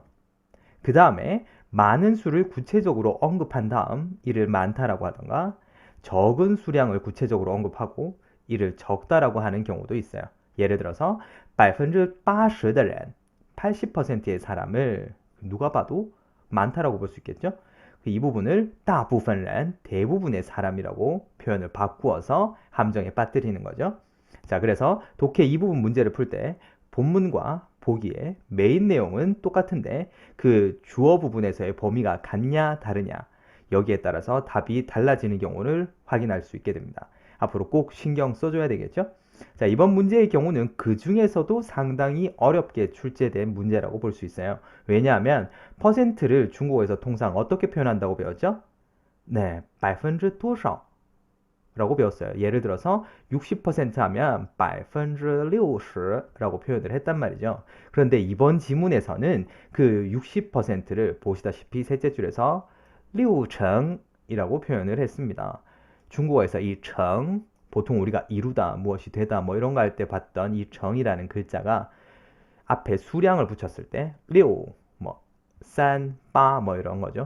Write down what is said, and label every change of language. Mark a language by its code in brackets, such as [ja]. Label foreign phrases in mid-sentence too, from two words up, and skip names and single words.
[ko] 그 다음에 많은 수를 구체적으로 언급한 다음 이를 많다라고 하던가 적은 수량을 구체적으로 언급하고 이를 적다라고 하는 경우도 있어요. 예를 들어서 [zh] 80%的人 [ko] 80%의 사람을 누가 봐도 많다라고 볼 수 있겠죠. 이 부분을 [zh] 大部分人 [ko] 대부분의 사람이라고 표현을 바꾸어서 함정에 빠뜨리는 거죠. 자, 그래서 독해 이 부분 문제를 풀 때 본문과 보기에 메인 내용은 똑같은데 그 주어 부분에서의 범위가 같냐 다르냐 여기에 따라서 답이 달라지는 경우를 확인할 수 있게 됩니다. 앞으로 꼭 신경 써줘야 되겠죠? 자, 이번 문제의 경우는 그 중에서도 상당히 어렵게 출제된 문제라고 볼 수 있어요. 왜냐하면 퍼센트를 중국어에서 통상 어떻게 표현한다고 배웠죠? 네, [zh] 百分之多少 [ko] 라고 배웠어요. 예를 들어서 60% 하면 60%라고 표현을 했단 말이죠. 그런데 이번 지문에서는 그 60%를 보시다시피 셋째 줄에서 6成이라고 표현을 했습니다. 중국어에서 이 정, 보통 우리가 이루다, 무엇이 되다, 뭐 이런 거 할 때 봤던 이 정이라는 글자가 앞에 수량을 붙였을 때, 6, 뭐, 3, 8, 뭐 이런 거죠.